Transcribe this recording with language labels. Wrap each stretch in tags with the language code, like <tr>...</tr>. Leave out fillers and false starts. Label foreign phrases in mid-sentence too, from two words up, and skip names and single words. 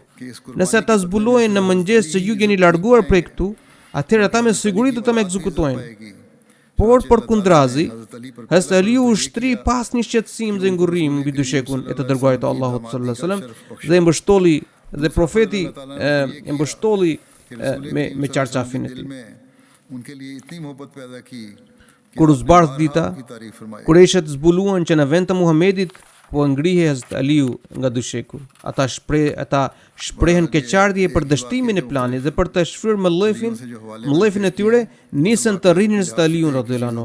<sq>Nëse ata zbulojnë në mëngjes që ju jeni larguar prej këtu, atëherë ata me siguri do të më ekzekutojnë. Por përkundrazi, Hazrat Aliu u shtri pas një shqetësim dhe ngurrim mbi dyshekun e të dërguarit të Allahut</sq> <ar>صلى الله عليه وسلم</ar> <sq>dhe e mbështolli dhe profeti e mbështolli me qarqafin e tij.</sq> <ur>ان کے لیے اتنی محبت پیدا کی</ur> <sq>Kur u zbardh dita, Qurayshët zbuluan që në vend të Muhamedit po ngrihej Hazrat Aliu nga dysheku. Ata shprehen keqardhje për dështimin e planit dhe për të shfryrë mëllëfin e tyre nisën të rrinin Hazrat Aliun</sq> <ar>رضي الله عنه.</ar>